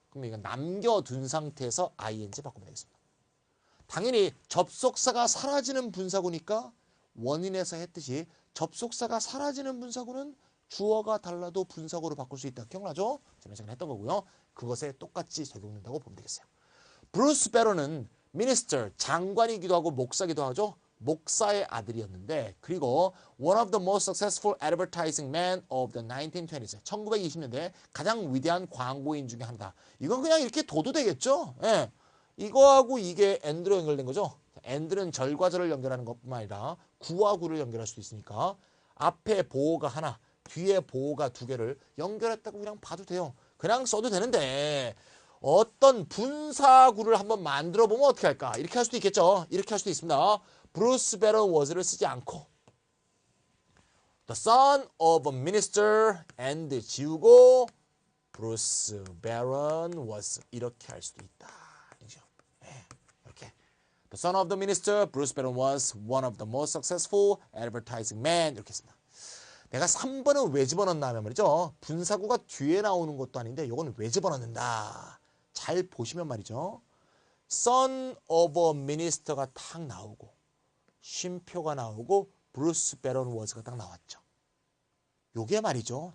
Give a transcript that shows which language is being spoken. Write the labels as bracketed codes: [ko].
[ko] 그럼 이건 남겨둔 상태에서 ing 바꾸면 되겠습니다. 당연히 접속사가 사라지는 분사구니까 원인에서 했듯이 접속사가 사라지는 분사구는 주어가 달라도 분사구로 바꿀 수 있다. 기억나죠? 지난 시간에 했던 거고요. 그것에 똑같이 적용된다고 보면 되겠어요. 브루스 베러는 미니스터, 장관이기도 하고 목사기도 하죠. 목사의 아들이었는데, 그리고 [en] one of the most successful advertising men of the 1920s. [ko] 1920년대 가장 위대한 광고인 중에 하나다. 이건 그냥 이렇게 둬도 되겠죠? 예. 이거하고 이게 and로 연결된 거죠. and는 절과 절을 연결하는 것뿐만 아니라 구와 구를 연결할 수 있으니까 앞에 보호가 하나, 뒤에 보호가 두 개를 연결했다고 그냥 봐도 돼요. 그냥 써도 되는데 어떤 분사구를 한번 만들어 보면 어떻게 할까? 이렇게 할 수도 있겠죠. 이렇게 할 수도 있습니다. 브루스 베런 was를 쓰지 않고 [en] the son of a minister [ko] and 지우고 브루스 베런 was 이렇게 할 수도 있다. 이렇게 [en] the son of the minister, Bruce Barron was one of the most successful advertising men [ko] 이렇게 했습니다. 내가 3번은 왜 집어넣나 하면 말이죠. 분사구가 뒤에 나오는 것도 아닌데 이건 왜 집어넣는다. 잘 보시면 말이죠. [en] son of a minister [ko] 가 탁 나오고 쉼표가 나오고 브루스 베런 워즈가 딱 나왔죠. 요게 말이죠.